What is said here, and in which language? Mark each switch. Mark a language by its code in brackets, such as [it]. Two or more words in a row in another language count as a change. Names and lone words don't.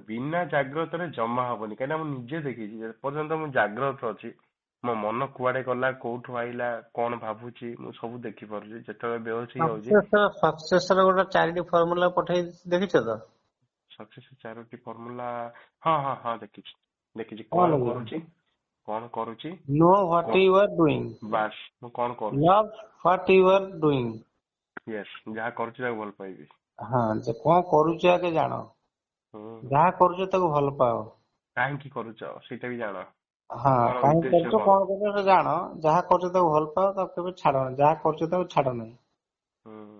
[or] ବିନା ଜାଗ୍ରତରେ ଜମା ହବନି, କାହିଁକିନା ମୁଁ ନିଜେ ଦେଖିଛି, ଯେ ପର୍ଯ୍ୟନ୍ତ ମୁଁ ଜାଗ୍ରତ ଅଛି ମୋ ମନ କୁଆଡେ ଗଲା, କୋଉଠୁ ଆଇଲା, କଣ ଭାବୁଛି, ମୁଁ ସବୁ ଦେଖିପାରୁଛି। ଯେତେବେଳେ ବେହୋସ ହେଇଯାଉଛି, ସକ୍ସେସ ର ଗୋଟେ 4ଟି ଫର୍ମୁଲା ପଠେଇ ଦେଖିଛ ତ? ସକ୍ସେସ 4ଟି ଫର୍ମୁଲା, ହଁ ହଁ ହଁ ଦେଖିଛି ଦେଖିଛି। କଣ କଣ ଲାଗିବ? କରୁଛି, କଣ କରୁଛି, [en] Know what [or] କଣ, [en] you are doing. [or] ବାସ୍ ମୁଁ କଣ କରୁଛି, [en] Love what you are doing. [or] ୟେସ୍, ଯାହା କରୁଛି ତାକୁ ଭଲ ପାଇବି। ହଁ, ଯେ କଣ କରୁଛ ଆଗେ ଜାଣ, ହୁଁ, ଯାହା କରୁଛ ତାକୁ ଭଲ ପାଅ। କାହିଁକି କରୁଛ ସେଇଟା ବି ଜାଣ, ହଁ, କଣ କାହିଁକି ଉଦ୍ଦେଶ୍ୟ କରୁଛ କଣ। କଣ କରୁଛ ସେଟା ଜାଣ, ଯାହା କରୁଛ ତାକୁ ଭଲ ପାଅ, ତାକୁ କେବେ ଛାଡ ନାହିଁ, ଯାହା କରୁଛ ତାକୁ ଛାଡ ନାହିଁ, ହୁଁ।